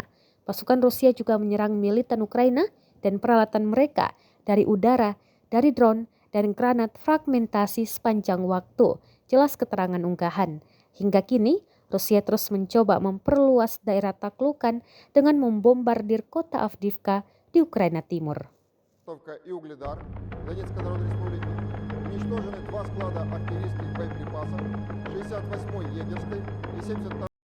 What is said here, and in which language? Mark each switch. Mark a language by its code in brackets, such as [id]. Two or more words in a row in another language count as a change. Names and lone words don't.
[id] Pasukan Rusia juga menyerang militan Ukraina dan peralatan mereka dari udara, dari drone, dan granat fragmentasi sepanjang waktu. Jelas keterangan unggahan. Hingga kini, Rusia terus mencoba memperluas daerah taklukan dengan membombardir kota Avdiivka di Ukraina Timur. [ru] И Угледар Донецкой Народной Республики. Уничтожены 2 склада артиллерийских боеприпасов 68-й егерской и 72-й